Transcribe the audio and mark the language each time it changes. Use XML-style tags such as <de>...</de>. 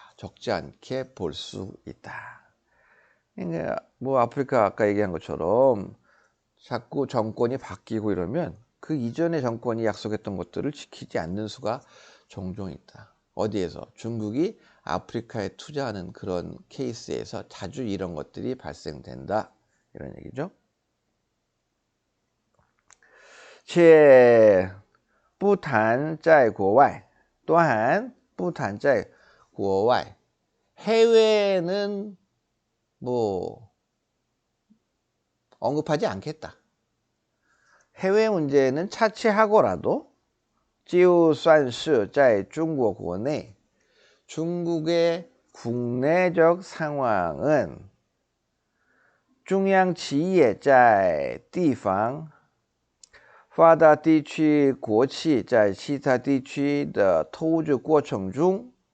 <ko>적지 않게 볼 수 있다. 그러니까 뭐 아프리카 아까 얘기한 것처럼 자꾸 정권이 바뀌고 이러면 그 이전의 정권이 약속했던 것들을 지키지 않는 수가 종종 있다. 어디에서? 중국이 아프리카에 투자하는 그런 케이스에서 자주 이런 것들이 발생된다. 이런 얘기죠. 且不谈在国外 또한 不谈在国外 해외는 뭐 언급하지 않겠다.</ko> <zh>해외 문제는 차치하고라도 就算是在中国国内 중국의 국내적 상황은 中央企业在地方发达地区国企在其他地区的投资过程中</zh>